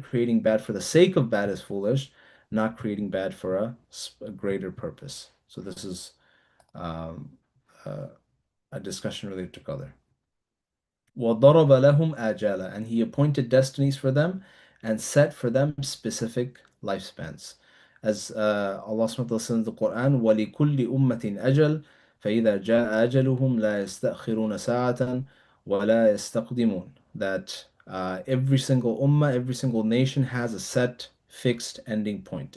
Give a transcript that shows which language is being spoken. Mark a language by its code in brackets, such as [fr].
[en] Creating bad for the sake of bad is foolish, not creating bad for a greater purpose. So this is um, uh, a discussion related to qadr. [ar] وَضَرَبَ لَهُمْ آجَالًا, [en] and He appointed destinies for them and set for them specific lifespans. As Allah subhanahu wa ta'ala says in the Quran, [ar] وَلِكُلِّ أُمَّةٍ أَجَلٌ فَإِذَا جَاءَ أَجَلُهُمْ لَا يَسْتَأْخِرُونَ سَاعَةً وَلَا يَسْتَقْدِمُونَ. [en] That every single ummah, every single nation has a set, fixed ending point.